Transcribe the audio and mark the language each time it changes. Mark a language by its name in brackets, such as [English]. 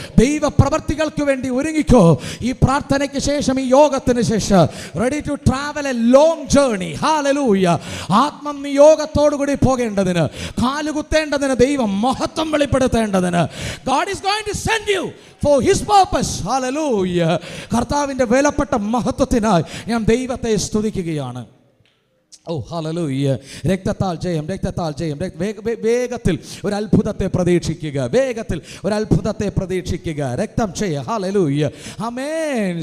[Malayalam] ദൈവ പ്രവർത്തികൾക്ക് വേണ്ടി ഒരുങ്ങിക്കോ. ഈ പ്രാർത്ഥനയ്ക്ക് ശേഷം, ഈ യോഗത്തിന് ശേഷം [English] Ready to travel a long journey. [Malayalam] Hallelujah. ആത്മനിയോഗത്തോടുകൂടി പോകേണ്ടതിന്, കാലുകുത്തേണ്ടതിന്, ദൈവം മഹത്വം വെളിപ്പെടുത്തേണ്ടതിന് [English] God is going to send you for his purpose. Hallelujah. [Malayalam] കർത്താവിൻ്റെ വിലപ്പെട്ട മഹത്വത്തിനായി ഞാൻ ദൈവത്തെ സ്തുതിക്കുകയാണ്. ഓ ഹല്ലേലൂയ. രക്തത്താൽ ജയം, രക്തത്താൽ ജയം. വേഗത്തിൽ ഒരു അത്ഭുതത്തെ പ്രതീക്ഷിക്കുക, വേഗത്തിൽ ഒരു അത്ഭുതത്തെ പ്രതീക്ഷിക്കുക. രക്തം ചെയ്യുക. ഹല്ലേലൂയ. ആമേൻ.